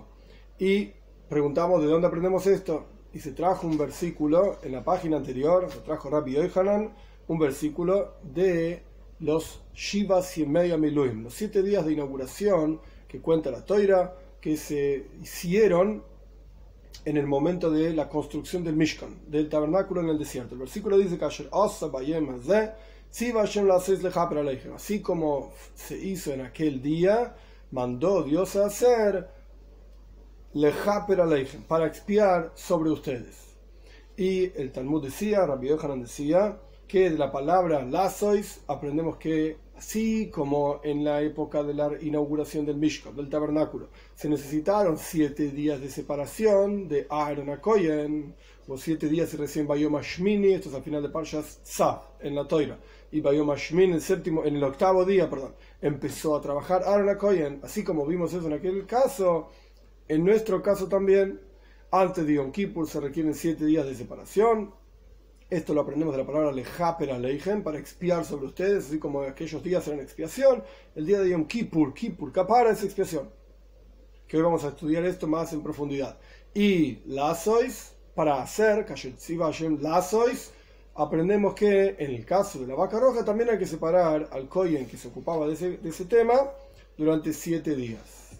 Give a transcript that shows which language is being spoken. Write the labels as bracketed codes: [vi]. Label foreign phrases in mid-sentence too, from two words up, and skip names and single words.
[es] Y preguntamos de dónde aprendemos esto. Y se trajo un versículo en la página anterior, se trajo Rabbi Yohanan, un versículo de los [he] שבעת ימי המילואים, [es] los 7 días de inauguración que cuenta la Toira, que se hicieron en el momento de la construcción del Mishkan, del tabernáculo en el desierto. El versículo dice: así como se hizo en aquel día, mandó Dios a hacer [he] לכפר עליכם, [es] para expiar sobre ustedes. Y el Talmud decía, Rabbi Yohanan decía, que de la palabra lasois aprendemos que así como en la época de la inauguración del Mishkan, del tabernáculo, se necesitaron 7 días de separación de Aaron a Kohen, o 7 días y recién [he] ביום השמיני, [es] esto es al final de Parshas Tzav en la Toira, y [he] ביום השמיני [es] en el octavo día, empezó a trabajar Aaron a Kohen, así como vimos eso en aquel caso, en nuestro caso también, antes de Yom Kippur se requieren 7 días de separación. Esto lo aprendemos de la palabra [he] לכפר עליכם, [es] para expiar sobre ustedes, así como aquellos días eran expiación. El día de Yom Kippur, kapara, es expiación. Que hoy vamos a estudiar esto más en profundidad. Y lasois, para hacer, lasois, aprendemos que en el caso de la vaca roja también hay que separar al Kohen que se ocupaba de ese tema durante 7 días.